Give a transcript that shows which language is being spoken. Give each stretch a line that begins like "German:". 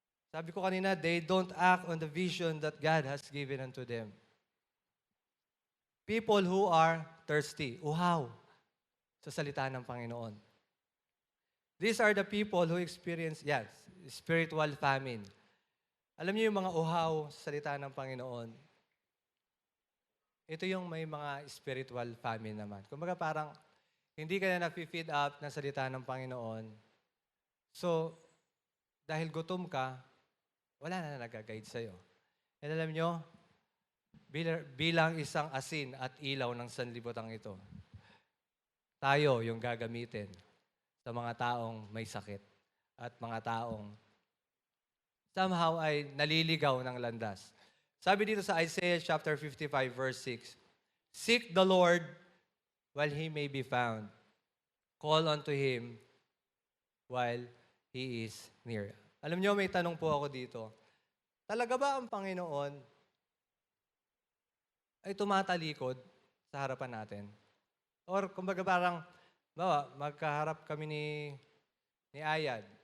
Filipino: Sabi ko kanina,
English: they don't act on the vision that God has given unto them. People who are thirsty,
Filipino: uhaw sa salita ng Panginoon.
English: These are the people who experience, yes, spiritual famine.
Filipino: Alam niyo yung mga uhaw sa salita ng Panginoon, ito yung may mga
English: spiritual famine
Filipino: naman. Kumbaga parang hindi ka na na-feed up ng salita ng Panginoon. So, dahil gutom ka, wala na nag-guide sa'yo. And alam nyo, bilang isang asin at ilaw ng sanlibutan ito, tayo yung gagamitin sa mga taong may sakit at mga taong somehow ay naliligaw ng landas. Sabi dito sa
English: Isaiah chapter 55 verse 6, "Seek the Lord while He may be found. Call unto Him while He is near."
Filipino: Alam niyo, may tanong po ako dito. Talaga ba ang Panginoon ay tumatalikod sa harapan natin? Or kumbaga parang, magkaharap kami ni Ayad.